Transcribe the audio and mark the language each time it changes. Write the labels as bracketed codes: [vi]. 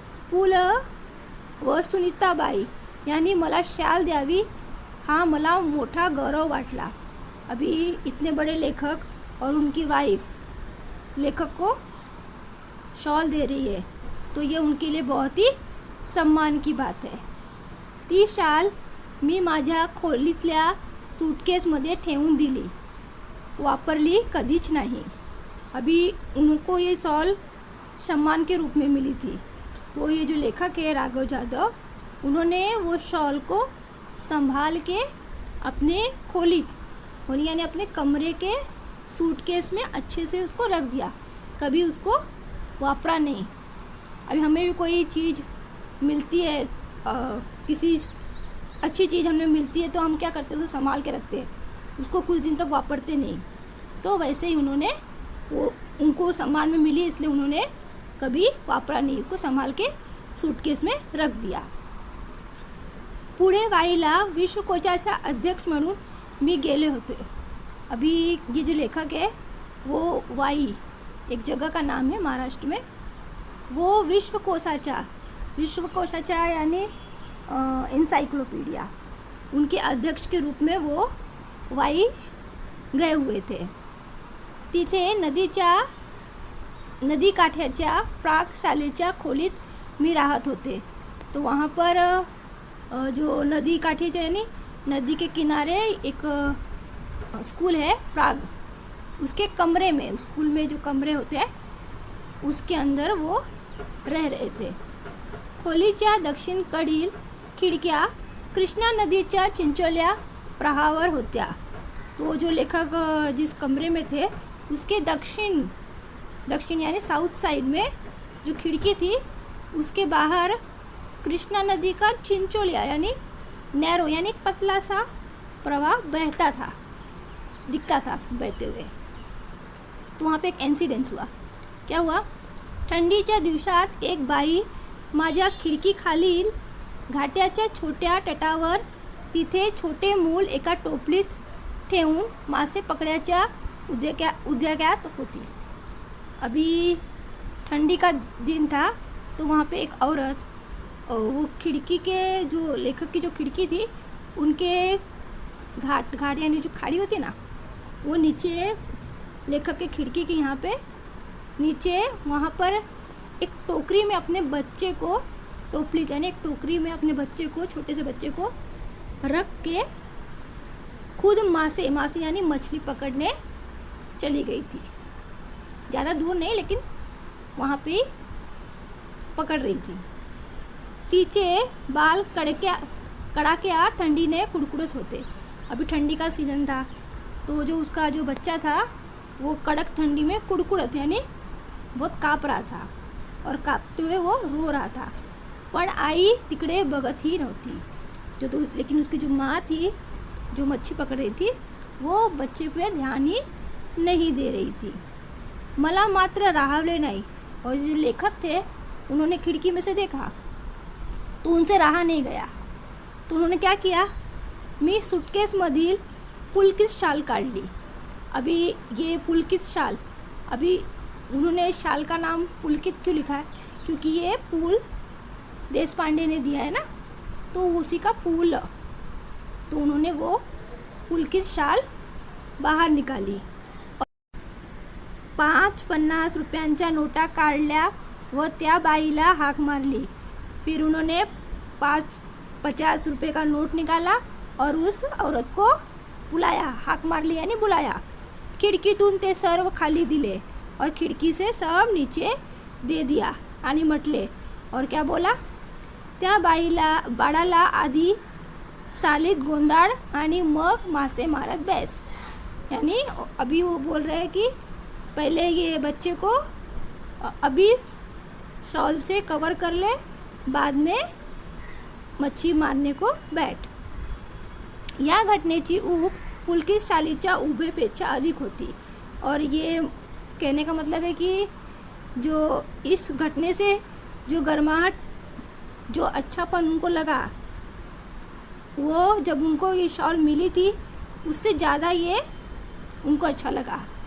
[mr] पु ल व सुनीताबाई यांनी मला शाल द्यावी हा मला मोठा गौरव वाटला। [hi] अभी इतने बड़े लेखक और उनकी वाइफ लेखक को शॉल दे रही है, तो ये उनके लिए बहुत ही सम्मान की बात है। [mr] ती शाल मी माझ्या खोलीतल्या सूटकेसमध्ये ठेवून दिली, वापरली कधीच नहीं। [hi] अभी उनको ये शॉल सम्मान के रूप में मिली थी, तो ये जो लेखक है राघव जाधव, उन्होंने वो शॉल को संभाल के अपने खोली यानी अपने कमरे के सूटकेस में अच्छे से उसको रख दिया, कभी उसको वापरा नहीं। अभी हमें भी कोई चीज़ मिलती है, किसी अच्छी चीज़ हमें मिलती है, तो हम क्या करते हैं, उसको संभाल के रखते हैं, उसको कुछ दिन तक वापरते नहीं। तो वैसे ही उन्होंने उनको सम्मान में मिली, इसलिए उन्होंने कभी वापरा नहीं, उसको संभाल के सूटकेस में रख दिया। [mr] पुढे वाईला विश्वकोशाचा अध्यक्ष म्हणून मी गेले होते। [hi] अभी ये जो लेखक है वो वाई एक जगह का नाम है महाराष्ट्र में, वो विश्वकोशाचा यानी इंसाइक्लोपीडिया, उनके अध्यक्ष के रूप में वो वाई गए हुए थे। [mr] तिथे नदी काठ्याच्या प्राकशालेच्या खोलीत मी राहत होते। [hi] तो वहाँ पर जो नदी काठीच्या यानी नदी के किनारे एक स्कूल है प्राग, उसके कमरे में, स्कूल में जो कमरे होते हैं उसके अंदर वो रह रहे थे। [mr] खोलीच्या दक्षिणेकडील खिडक्या कृष्णा नदीच्या चिंचोल्या प्रवाहावर होत्या। [hi] तो जो लेखक जिस कमरे में थे उसके दक्षिण यानी साउथ साइड में जो खिड़की थी, उसके बाहर कृष्णा नदी का चिंचोलिया यानी नैरो यानी पतला सा प्रवाह बहता था, दिखता था बहते हुए। तो वहाँ पे एक इंसिडेंस हुआ। क्या हुआ, [mr] थंडीच्या दिवसात एक बाई माझ्या खिडकीखालील घाट्याच्या छोट्या तटावर, तिथे छोटे मूल एका टोपलीत ठेवून मासे पकड़ाच्या उद्योगात होती। [hi] अभी ठंडी का दिन था, तो वहाँ पे एक औरत, वो खिड़की के जो लेखक की जो खिड़की थी, उनके घाट यानी जो खाड़ी होती ना, वो नीचे लेखक के खिड़की के यहाँ पे नीचे वहाँ पर एक टोकरी में अपने बच्चे को, टोपली यानी एक टोकरी में अपने बच्चे को, छोटे से बच्चे को रख के खुद मासे यानी मछली पकड़ने चली गई थी। ज़्यादा दूर नहीं, लेकिन वहाँ पे पकड़ रही थी। [mr] तिचे बाल कड़ाके ठंडी ने कुड़कुड़त होते। [hi] अभी ठंडी का सीज़न था, तो जो उसका जो बच्चा था वो कड़क ठंडी में कुड़कुड़त यानी बहुत काँप रहा था, और काँपते हुए वो रो रहा था। [mr] पण आई तिकडे बघत ही नव्हती। [hi] लेकिन उसकी जो माँ थी, जो मच्छी पकड़ रही थी, वो बच्चे पे ध्यान ही नहीं दे रही थी। [mr] मला मात्र राहवले नहीं, [hi] और जो लेखक थे उन्होंने खिड़की में से देखा तो उनसे रहा नहीं गया। तो उन्होंने क्या किया, [mr] मी सूटकेसमधील पुलकित शाल काढली। [hi] अभी ये पुलकित शाल, अभी उन्होंने शाल का नाम पुलकित क्यों लिखा है, क्योंकि ये पुल देशपांडे ने दिया है ना, तो उसी का पुल, तो उन्होंने वो पुलकित शाल बाहर निकाली। [mr] 5-50 रुपयांच्या नोटा काढल्या व त्या बाईला हाक मारली। [hi] फिर उन्होंने 50 रुपये का नोट निकाला और उस औरत को बुलाया, [mr] हाक मारली [hi] यानी बुलाया। [mr] खिडकीतून ते सर्व खाली दिले [hi] और खिड़की से सब नीचे दे दिया [mr] आणि म्हटले, [hi] और क्या बोला, [mr] त्या बाळाला आधी सालीत गोंदाळ आणि मग मासे मारत बैस। [hi] यानी अभी वो बोल रहे हैं कि पहले ये बच्चे को अभी शॉल से कवर कर ले, बाद में मच्छी मारने को बैठ. [mr] या घटनेची ऊब पुलकित शालीच्या उभेपेक्षा अधिक होती. [hi] और ये कहने का मतलब है कि जो इस घटने से जो गर्माहट, जो अच्छापन उनको लगा, वो जब उनको ये शॉल मिली थी उससे ज़्यादा ये उनको अच्छा लगा.